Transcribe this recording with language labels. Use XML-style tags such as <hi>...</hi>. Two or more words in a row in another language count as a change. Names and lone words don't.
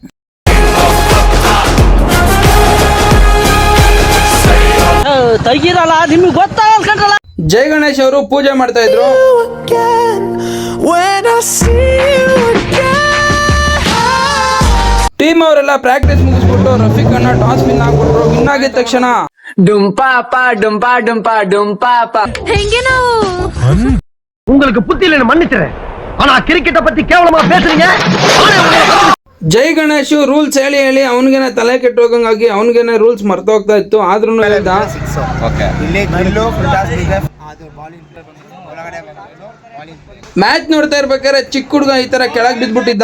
<kn>ತೆಗೀರಲ್ಲ, ನಿಮ್ಗೆ ಗೊತ್ತಾಗಲ್ಲ. ಜೈ ಗಣೇಶ್ ಅವರು ಪೂಜೆ ಮಾಡ್ತಾ ಇದ್ರು. ಟೀಮ್ ಅವರೆಲ್ಲ ಪ್ರಾಕ್ಟೀಸ್ ಮುಗಿಸ್ಬಿಟ್ಟು ರಫೀಕ್ ಅಣ್ಣ</kn> <en>toss win</en> <kn>ಆಗ್ಬಿಟ್ರು. ವಿನ್ ಆಗಿದ ತಕ್ಷಣ</kn> <ta>உங்களுக்கு புத்தி இல்லைன்னு மன்னிச்சுறேன். ஆனா கிரிக்கெட்ட பத்தி கேவலமா பேசுறீங்க.</ta> <kn>ಜೈ ಗಣೇಶ್ ರೂಲ್ಸ್ ಹೇಳಿ ಅವನಿಗೇನೆ ತಲೆ ಕೆಟ್ಟೋಗಂಗಾಗಿ ಅವನಿಗೇನೆ ರೂಲ್ಸ್ ಮರ್ತೋಗ್ತಾ ಇತ್ತು. ಆದ್ರೂ ಮ್ಯಾಚ್ ನೋಡ್ತಾ ಇರ್ಬೇಕಾದ್ರೆ ಚಿಕ್ಕ ಹುಡುಗ ಈ ತರ ಕೆಳಗ್ ಬಿದ್ಬಿಟ್ಟಿದ್ದ.</kn>